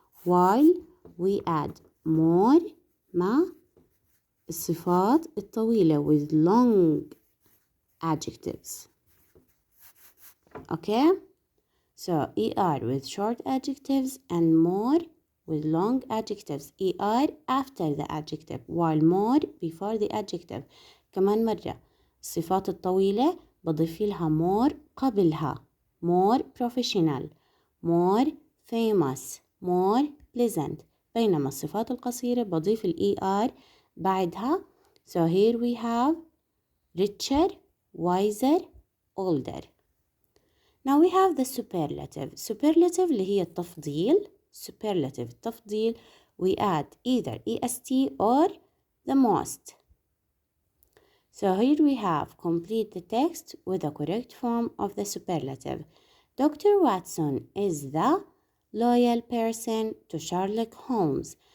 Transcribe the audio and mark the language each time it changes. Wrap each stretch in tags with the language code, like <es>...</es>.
<en>While we add more</en> <ar>مع الصفات الطويلة</ar> <en>with long adjectives. Okay? So er with short adjectives and more with long adjectives. er after the adjective while more before the adjective.</en> <ar>كمان مرة الصفات الطويلة بضيف لها more قبلها.</ar> <en>more professional, more famous, more pleasant.</en> <ar>بينما الصفات القصيرة بضيف er بعدها.</ar> <en>So here we have richer, wiser, older. Now we have the superlative.</en> <ar>Superlative اللي هي التفضيل.</ar> <en>Superlative التفضيل. We add either est or the most. So here we have complete the text with the correct form of the superlative. Dr. Watson is the loyal person to Sherlock Holmes.</en>